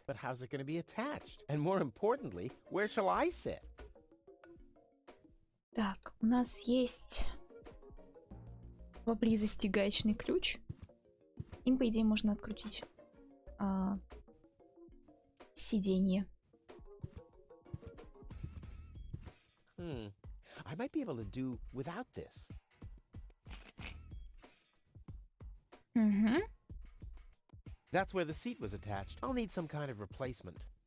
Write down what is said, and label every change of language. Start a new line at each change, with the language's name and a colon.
English: But how's it going to be attached? And more importantly, where shall I sit?
Russian: Так, у нас есть поблизости гаечный ключ. Им, по идее, можно открутить сиденье.
English: I might be able to do without this. Угу. That's where the seat was attached. I'll need some kind of replacement.